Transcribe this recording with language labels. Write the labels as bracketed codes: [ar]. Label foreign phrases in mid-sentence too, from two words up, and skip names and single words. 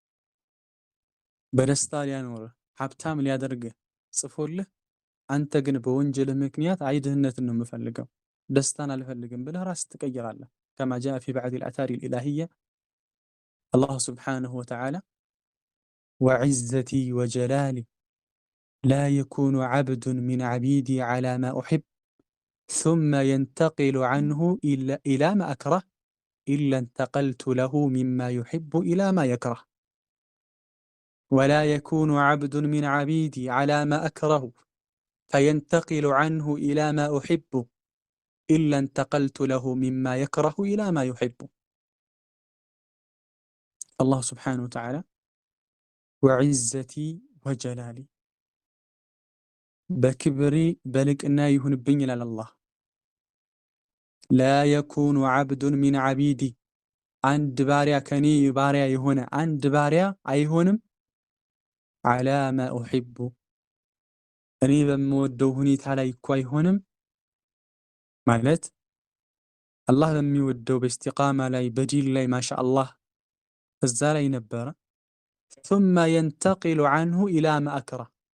[am] በደስታ ሊያኖርህ ሀብታም ሊያደርግህ ጽፎልህ፣ አንተ ግን በወንጀልህ ምክንያት አይ ድህነትን ነው የምፈልገው ደስታን አልፈልግም ብለህ ራስህ ትቀይራለህ። [ar] كما جاء في بعض الآثار الإلهية الله سبحانه وتعالى وعزتي وجلالي لا يكون عبد من عبيدي على ما أحب ثم ينتقل عنه إلى ما أكره إلا انتقلت له مما يحب إلى ما يكره ولا يكون عبد من عبيدي على ما أكره فينتقل عنه إلى ما أحب إلا انتقلت له مما يكره إلى ما يحب። الله سبحانه وتعالى وعزتي وجلالي [am] በክብሪ በልቅና ይሁንብኝ ይላል አላህ። [ar] لا يكون عبد من عبيدي [am] አንድ ባሪያ ከኔ ባሪያ የሆነ አንድ ባሪያ አይሆንም [ar] على ما أحب [am] እኔ በምወደው ሁኔታ ላይ እኮ አይሆንም ማለት አላህ በሚወደው በእስቲቃማ ላይ በዲን ላይ ማሻአላህ እዛ ላይ ነበረ። [ar] ثم ينتقل عنه إلى ما أكره